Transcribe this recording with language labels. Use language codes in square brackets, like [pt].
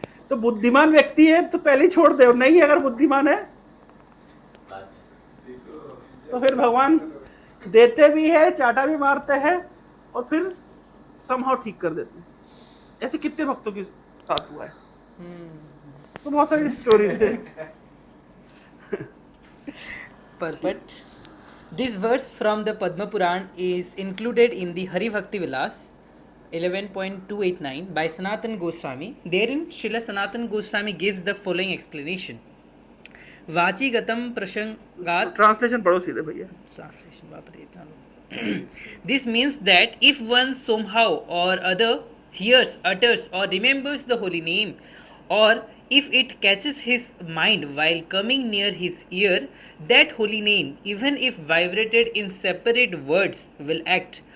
[hi] तो बुद्धिमान व्यक्ति है तो पहले ही छोड़ दे, और नहीं अगर बुद्धिमान है तो फिर भगवान देते भी है, चाटा भी मारते हैं, और फिर समहाउ ठीक कर देते हैं। ऐसे कितने भक्तों के साथ हुआ है, तो बहुत सारी स्टोरी है। [en] Purport. This verse from the Padma Puran is included in the Hari Bhakti Vilas 11.289 by Sanatan Goswami. Therein, Srila Sanatan Goswami gives the following explanation. [sa] Vachi gatam prashangat. [hi] Translation पढ़ो सीधे भैया। Translation, बाप रे, इतना लोग। [en] This means that if one somehow or other hears, utters, or remembers the holy name, or if it catches his mind while coming near his ear, that holy name, even if vibrated in separate words, will act.